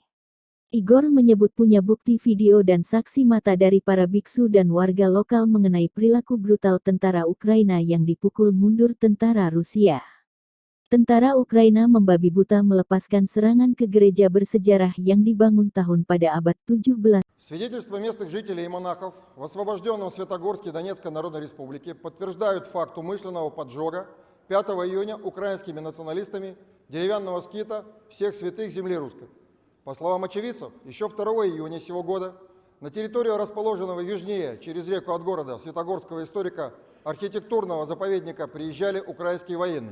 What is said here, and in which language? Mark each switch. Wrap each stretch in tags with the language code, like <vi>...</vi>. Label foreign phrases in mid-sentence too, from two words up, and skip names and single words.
<id>Igor menyebut punya bukti video dan saksi mata dari para biksu dan warga lokal mengenai perilaku brutal tentara Ukraina yang dipukul mundur tentara Rusia. Tentara Ukraina membabi buta melepaskan serangan ke gereja bersejarah yang dibangun tahun pada abad 17.</id> <ru>Свидетельства местных жителей и монахов в освобожденном Светогорске Донецкой Народной Республики подтверждают факт умышленного поджога 5 июня украинскими националистами деревянного скита всех святых земли русской. По словам очевидцев, еще 2 июня сего года на территорию расположенного южнее через реку от города Светогорского историко-архитектурного заповедника приезжали украинские военные.</ru>